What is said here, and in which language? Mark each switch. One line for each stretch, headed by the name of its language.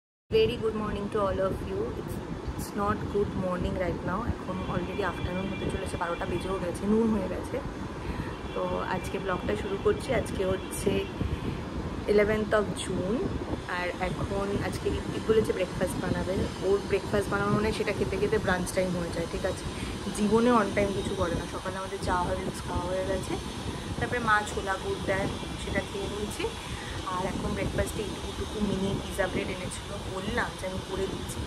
English: Very good morning to all of you. It's not good morning right now.
Bangla: এখন already afternoon হতে চলেছে, 12টা বেজেও গেছে, নুন হয়ে গেছে। তো আজকে ব্লগটা শুরু করছি। আজকে হচ্ছে
English: 11th of June।
Bangla: আর এখন আজকে ঋত্বিক বলেছে ব্রেকফাস্ট বানাবে। ওর ব্রেকফাস্ট বানানো মানে সেটা খেতে খেতে ব্রাঞ্চ টাইম হয়ে যায়, ঠিক আছে? জীবনে অন টাইম কিছু করে না। সকালে আমাদের চা হরলিক্স খাওয়া হয়ে গেছে, তারপরে মা ছোলা গুড় দেয়, সেটা খেয়ে নিয়েছি। আর এখন ব্রেকফাস্টে এইটুকু মিনি পিজা ব্রেড এনেছিল, বললাম যে আমি করে দিচ্ছি।